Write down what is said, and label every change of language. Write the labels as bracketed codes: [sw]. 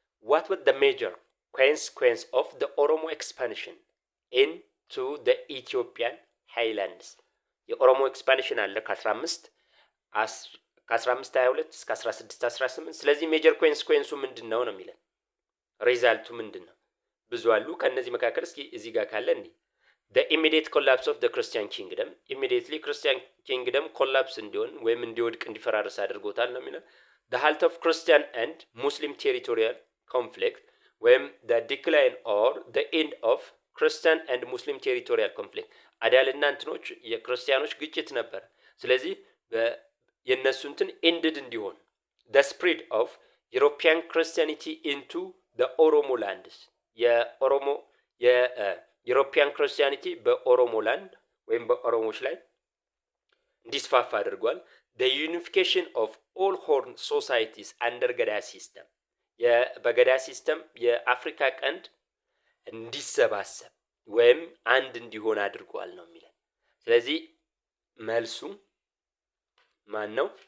[en] what was the major consequence of the Oromo expansion into the Ethiopian highlands [am] የኦሮሞ ኤክስፓንሽን አለ ከ1522 እስከ 1618 ስለዚህ ሜጀር ኮንሲኩዌንሱ ምንድነው ነው የሚለን። ሪዛልቱ ምንድነው? ብዙ አሉ። ከነዚህ መካከል እስኪ እዚህ ጋር ካለ እንዴ [en] the immediate collapse of the Christian kingdom immediately Christian kingdom collapse [am] እንዲሆን ወይም እንዲወድቅ እንዲፈራረስ አድርጎታል ነው የሚለው። [en] the halt of Christian and Muslim territorial conflict [am] ወይም [en] the decline or the end of Christian and Muslim territorial conflict [am] አዳልና እንትኖች የክርስቲያኖች ግጭት ነበር። ስለዚህ የነሱ እንትን ended እንዲሆን [en] the spread of European Christianity into the Oromo lands [am] የኦሮሞ የዩሮፒያን ክርስቲያኒቲ በኦሮሞ ላንድ ወይም በኦሮሞች ላይ እንዲስፋፋ አድርጓል። [en] the unification of all horn societies under [am] ገዳ ሲስተም በገዳ ሲስተም የአፍሪካ ቀንድ እንዲሰባሰብ ወይም አንድ እንዲሆን አድርጓል ነው የሚለው። ስለዚህ መልሱ ማን ነው?